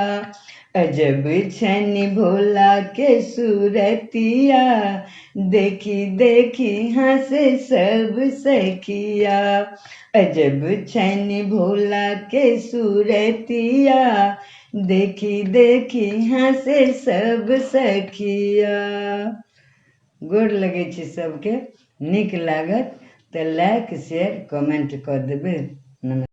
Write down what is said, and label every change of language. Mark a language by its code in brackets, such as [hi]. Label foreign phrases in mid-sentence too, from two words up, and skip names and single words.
[mai] अजब छनि भोला के सूरतिया, देखी देखी हंसे सब सखिया। अजब छनि भोला के सूरतिया, देखी देखी हंसे सब सखिया। गोर लगै छी सबके, नीक लागत तऽ [en] like share comment [mai] कऽ देबै। नमस्कार।